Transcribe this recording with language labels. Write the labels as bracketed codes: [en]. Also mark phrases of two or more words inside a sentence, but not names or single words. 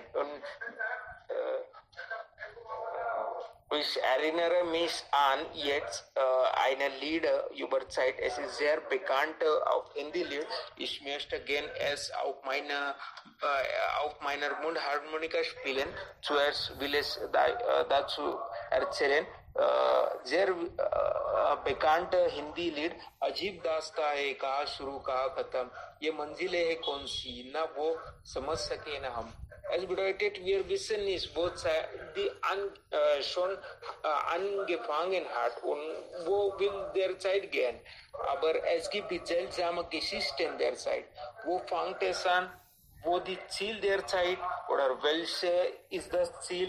[de] Und ich erinnere mich an jetzt eine Lieder über Zeit. Es ist sehr bekannt auf Hindi-Lied. Ich möchte gerne es auf meiner Mundharmonika spielen. Zuerst will ich dazu erzählen. sehr bekannt Hindi Lied [hi] अजीब दास्ता है, कहाँ शुरू कहाँ खत्म, ये मंजिलें है कौन सी, ना वो समझ सके ना हम. [de] Es bedeutet, wir wissen nicht, wo die schon angefangen hat und wo will der Zeit gehen. Aber es gibt seltsame Geschichten der Zeit. Wo fängt es an? Wo die Ziel der Zeit oder welche ist das Ziel?